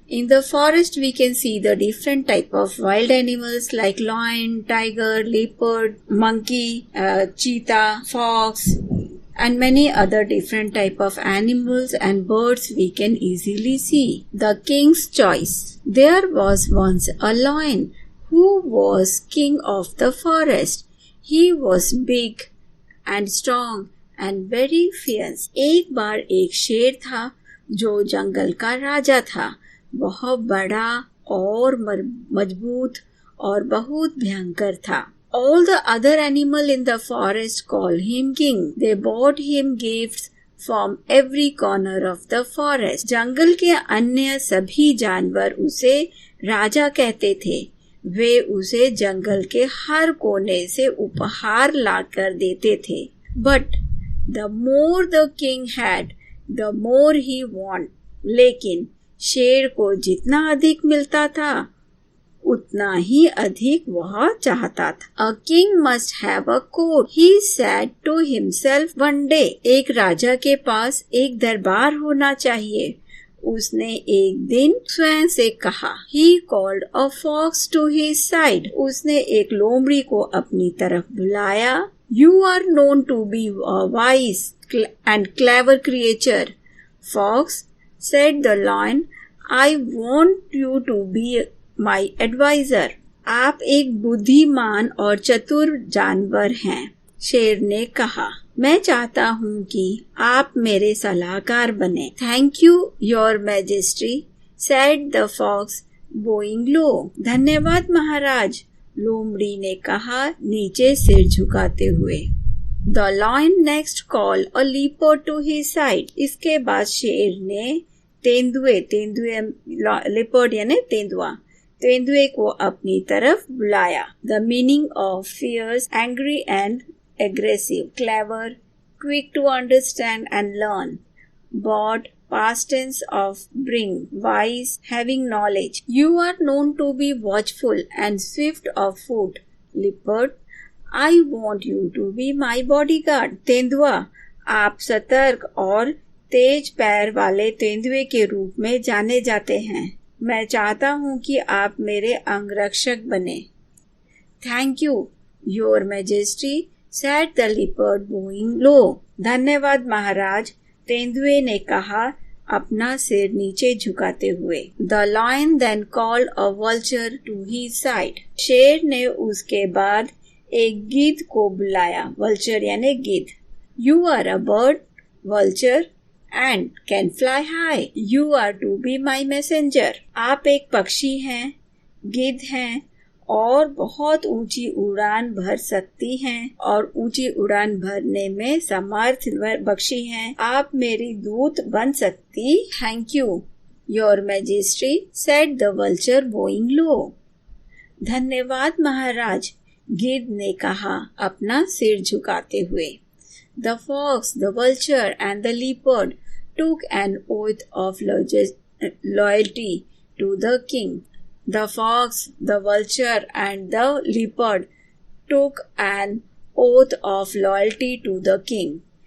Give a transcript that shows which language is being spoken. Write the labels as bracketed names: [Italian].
[English] In the forest we can see the different type of wild animals like lion, tiger, leopard, monkey, cheetah, fox, and many other different type of animals and birds we can easily see. The King's Choice. There was once a lion who was king of the forest. He was big and strong and very fierce. [Hindi] एक बार एक शेर था जो जंगल का राजा था। बहुत बड़ा और मजबूत और बहुत भयंकर था। [English] All the other animals in the forest called him king. They brought him gifts from every corner of the forest. [Hindi] जंगल के अन्य सभी जानवर उसे राजा कहते थे। वे उसे जंगल के हर कोने से उपहार लाकर देते थे। [English] But the more the king had, the more he wanted. [Hindi] लेकिन शेर को जितना अधिक मिलता था उतना ही अधिक वह चाहता था। [English] A king must have a court, he said to himself one day. [Hindi] एक राजा के पास एक दरबार होना चाहिए, उसने एक दिन स्वयं से कहा। [English] He called a fox to his side. [Hindi] उसने एक लोमड़ी को अपनी तरफ बुलाया। [English] You are known to be a wise and clever creature, Fox, said the lion. I want you to be my advisor. [Hindi] आप एक बुद्धिमान और चतुर जानवर हैं, शेर ने कहा। मैं चाहता हूँ कि आप मेरे सलाहकार बने। [English] Thank you, your majesty, said the fox, bowing low. [Hindi] धन्यवाद महाराज, लोमड़ी ने कहा नीचे सिर झुकाते हुए। [English] The lion next called a leopard to his side. [Hindi] इसके बाद शेर ने तेंदुए leopard यानी तेंदुए को अपनी तरफ बुलाया। [English] The meaning of fierce, angry and aggressive, clever, quick to understand and learn, bored, past tense of bring, wise, having knowledge. You are known to be watchful and swift of foot, leopard. I want you to be my bodyguard. [Hindi] तेंदुआ, आप सतर्क और तेज पैर वाले तेंदुए के रूप में जाने जाते हैं। मैं चाहता हूँ कि आप मेरे अंगरक्षक बने। [English] Thank you, your majesty, said the leopard, bowing low. [Hindi] धन्यवाद महाराज, तेंदुए ने कहा अपना सिर नीचे झुकाते हुए। [English] The lion then called a vulture to his side. [Hindi] शेर ने उसके बाद एक गिद्ध को बुलाया। vulture यानी गिद्ध। [English] You are a bird, vulture, and can fly high. You are to be my messenger. [Hindi] आप एक पक्षी हैं, गिद्ध हैं और बहुत ऊंची उड़ान भर सकती हैं और ऊंची उड़ान भरने में समर्थ पक्षी हैं। आप मेरी दूत बन सकती। [English] Thank you, your majesty, said the vulture, bowing low. [Hindi] धन्यवाद महाराज, गिद्ध ने कहा अपना सिर झुकाते हुए। [English] The fox, the vulture, and the leopard took an oath of loyalty to the king. The fox, the vulture, and the leopard took an oath of loyalty to the king.